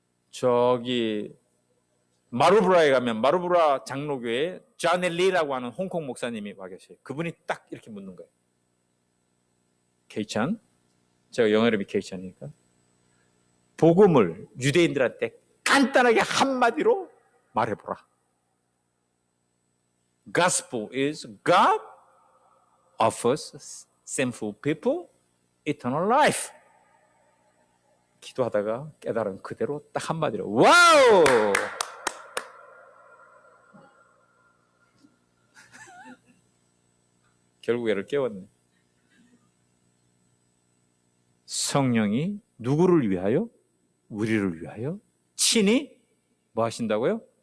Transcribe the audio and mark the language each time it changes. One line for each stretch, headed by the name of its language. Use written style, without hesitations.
Korean: 저기 마루브라에 가면 마루브라 장로교회 자넬리라고 하는 홍콩 목사님이 와 계세요. 그분이 딱 이렇게 묻는 거예요. 케이찬, 제가 영어 이름이 케이찬이니까 복음을 유대인들한테 간단하게 한마디로 말해보라.
English: Gospel is God offers sinful people eternal life.
Korean: 기도하다가 깨달은 그대로 딱 한마디로 와우! 결국 애를 깨웠네. 성령이 누구를 위하여? 우리를 위하여 친히 뭐 하신다고요?